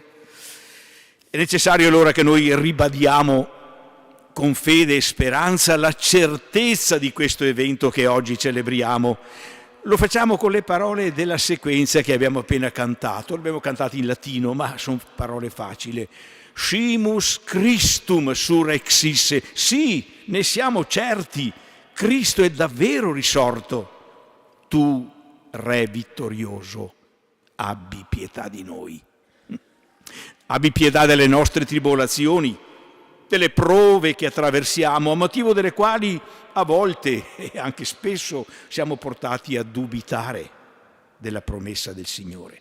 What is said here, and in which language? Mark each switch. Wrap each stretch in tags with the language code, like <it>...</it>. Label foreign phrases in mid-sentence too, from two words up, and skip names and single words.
<it>È necessario allora che noi ribadiamo con fede e speranza la certezza di questo evento che oggi celebriamo. Lo facciamo con le parole della sequenza che abbiamo appena cantato. L'abbiamo cantato in latino, ma sono parole facili.</it> <la>Scimus Christum surrexisse.</la> <it>Sì, ne siamo certi. Cristo è davvero risorto. Tu, Re vittorioso, abbi pietà di noi. Abbi pietà delle nostre tribolazioni, delle prove che attraversiamo, a motivo delle quali a volte e anche spesso siamo portati a dubitare della promessa del Signore.</it>